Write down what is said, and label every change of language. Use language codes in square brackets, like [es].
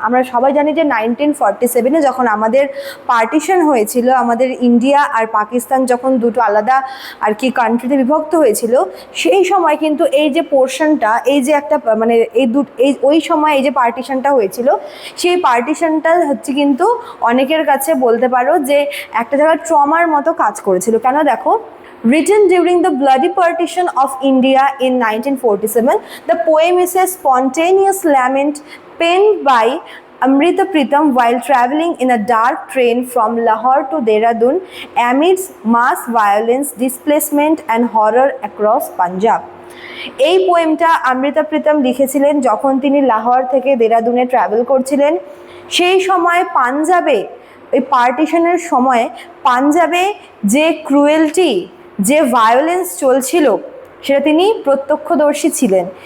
[bn] আমরা সবাই জানি যে 1947-এ যখন আমাদের পার্টিশন হয়েছিল, আমাদের ইন্ডিয়া আর পাকিস্তান যখন দুটো আলাদা আর কি কান্ট্রিতে বিভক্ত হয়েছিল, সেই সময় কিন্তু এই যে পোর্শনটা, এই যে একটা মানে এই ওই সময় এই যে পার্টিশনটা হয়েছিল, সেই পার্টিশনটা হচ্ছে কিন্তু অনেকের কাছে বলতে পারো যে একটা জায়গায় ট্রমার মতো কাজ করেছিল। কেন? দেখো, [en] written during the bloody partition of India in 1947, the poem is a spontaneous lament penned by Amrita Pritam while travelling in a dark train from Lahore to Dehradun amidst mass violence, displacement and horror across Punjab. [bn] এই পোয়েমটা অমৃতা প্রীতম লিখেছিলেন যখন তিনি লাহোর থেকে দেরাদুনে travel করছিলেন। সেই সময় পাঞ্জাবে, এই পার্টিশনের সময় পাঞ্জাবে যে ক্রুয়েলটি, যে ভায়োলেন্স চলছিল, সেটা তিনি প্রত্যক্ষদর্শী ছিলেন।